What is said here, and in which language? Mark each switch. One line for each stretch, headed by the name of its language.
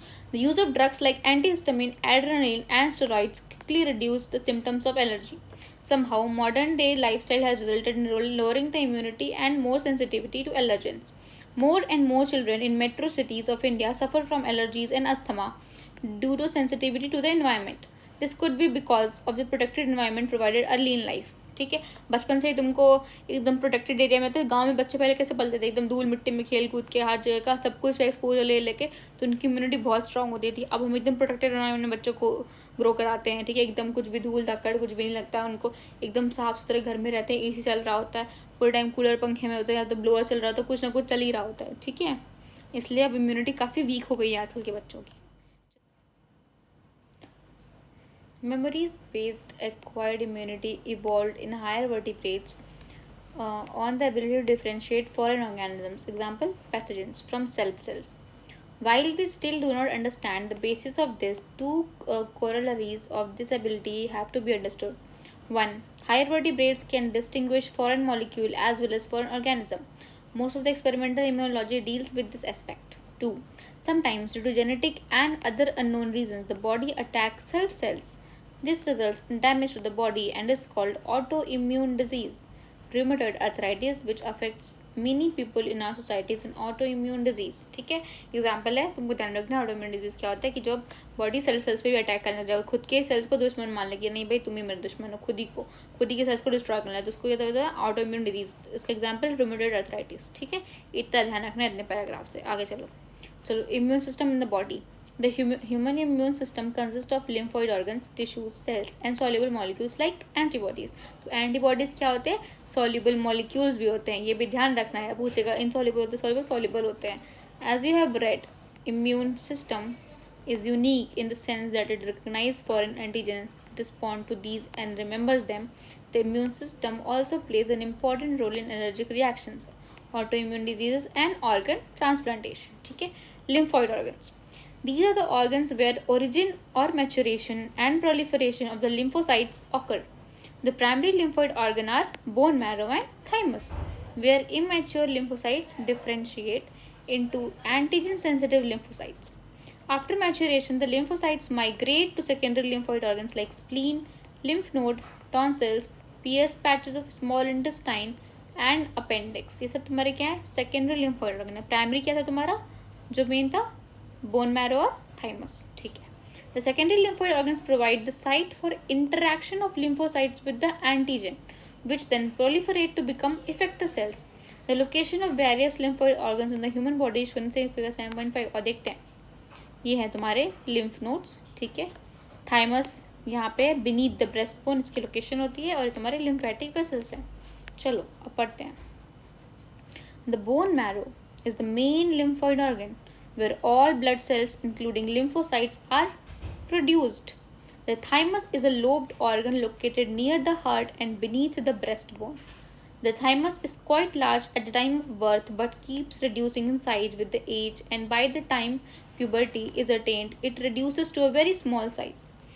English: The use of drugs like antihistamine, adrenaline, and steroids quickly reduce the symptoms of allergy. Somehow, modern day lifestyle has resulted in lowering the immunity and more sensitivity to allergens. More and more children in metro cities of India suffer from allergies and asthma due to sensitivity to the environment. This could be because of the protected environment provided early in life,
Hindi: ठीक है। बचपन से ही तुमको एकदम protected area में, तो गांव में बच्चे पहले कैसे पलते थे, एकदम धूल मिट्टी में खेल कूद के हर जगह का सब कुछ एक्सपोजर ले लेके, तो उनकी इम्यूनिटी बहुत स्ट्रांग होती थी। अब हम एकदम प्रोटेक्टेड एनवायरनमेंट में बच्चों को ग्रो कराते हैं, ठीक है, एकदम कुछ भी धूल धक्कड़ कुछ भी नहीं लगता है उनको, एकदम साफ सुथरे घर में रहते हैं, एसी चल रहा होता है पूरे टाइम, कूलर पंखे में होता है या तो ब्लोअर चल रहा होता है, कुछ ना कुछ चल ही रहा होता है, ठीक है। इसलिए अब इम्यूनिटी काफ़ी वीक हो गई है आजकल के बच्चों की।
English: Memories-based acquired immunity evolved in higher vertebrates on the ability to differentiate foreign organisms, example, pathogens, from cells. While we still do not understand the basis of this, two corollaries of this ability have to be understood. 1. Higher vertebrates can distinguish foreign molecule as well as foreign organism. Most of the experimental immunology deals with this aspect. 2. Sometimes, due to genetic and other unknown reasons, the body attacks self cells. This results in damage to the body and is called autoimmune disease. Rheumatoid arthritis, which affects many people in our societies, an autoimmune disease,
Hindi: ठीक है। Example है, तुमको ध्यान रखना, autoimmune disease क्या होता है कि जब बॉडी सेल्स पे भी अटैक करने लग जाए, खुद के सेल्स को दुश्मन मान लगे, नहीं भाई तुम ही मेरे दुश्मन हो, खुद ही के सेल्स को डिस्ट्रॉय करना है, तो उसको क्या होता है ऑटोइम्यून डिजीज। इसका एग्जाम्पल रूमेटॉइड आर्थराइटिस, ठीक है। इतना ध्यान रखना है इतने पैराग्राफ से, आगे चलो।
English: Immune system in the body. The human immune system consists of lymphoid organs, tissues, cells, and soluble molecules like antibodies.
Hindi: तो antibodies क्या होते हैं? Soluble molecules भी होते हैं, ये भी ध्यान रखना है, पूछेगा insoluble होते हैं, soluble होते हैं।
English: As you have read, immune system is unique in the sense that it recognizes foreign antigens, responds to these and remembers them. The immune system also plays an important role in allergic reactions, autoimmune diseases, and organ transplantation.
Hindi: ठीक है,
English: lymphoid organs. These are the organs where origin or maturation and proliferation of the lymphocytes occur. The primary lymphoid organ are bone marrow and thymus, where immature lymphocytes differentiate into antigen-sensitive lymphocytes. After maturation, the lymphocytes migrate to secondary lymphoid organs like spleen, lymph node, tonsils, PS patches of small intestine and appendix.
Hindi: ये सब तुम्हारे क्या है? Secondary lymphoid organ है। Primary क्या था तुम्हारा? जो main था बोन मैरो और थाइमस, ठीक है।
English: The secondary lymphoid organs provide the site for interaction of lymphocytes with the antigen, which then proliferate to become effector cells. The location of various lymphoid organs in the human body is shown in figure 7.5
Hindi: और देखते हैं। ये है तुम्हारे lymph nodes, ठीक है। Thymus यहाँ पे
English: beneath the breastbone
Hindi: इसकी लोकेशन होती है और तुम्हारे lymphatic vessels हैं। चलो अब पढ़ते हैं।
English: The bone marrow is the main lymphoid organ where all blood cells including lymphocytes are produced. The thymus is a lobed organ located near the heart and beneath the breastbone. The thymus is quite large at the time of birth but keeps reducing in size with the age, and by the time puberty is attained, it reduces to a very small size.